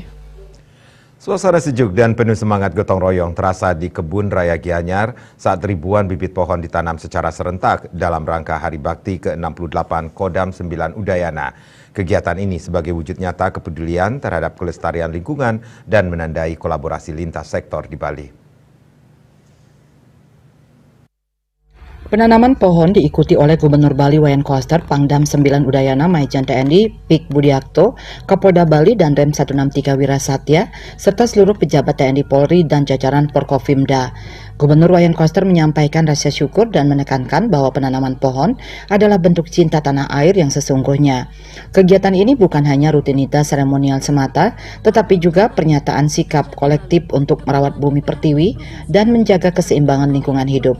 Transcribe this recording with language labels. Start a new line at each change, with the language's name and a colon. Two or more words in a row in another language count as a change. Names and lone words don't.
Indonesian: Suasana sejuk dan penuh semangat gotong royong terasa di Kebun Raya Gianyar saat ribuan bibit pohon ditanam secara serentak dalam rangka Hari Bakti ke-68 Kodam 9 Udayana. Kegiatan ini sebagai wujud nyata kepedulian terhadap kelestarian lingkungan dan menandai kolaborasi lintas sektor di Bali. Penanaman pohon diikuti oleh Gubernur Bali Wayan Koster, Pangdam 9 Udayana Maijen TNI Pik Budiakto, Kapolda Bali dan Rem 163 Wirasatya, serta seluruh pejabat TNI Polri dan jajaran Porkofimda. Gubernur Wayan Koster menyampaikan rasa syukur dan menekankan bahwa penanaman pohon adalah bentuk cinta tanah air yang sesungguhnya. Kegiatan ini bukan hanya rutinitas seremonial semata, tetapi juga pernyataan sikap kolektif untuk merawat bumi pertiwi dan menjaga keseimbangan lingkungan hidup.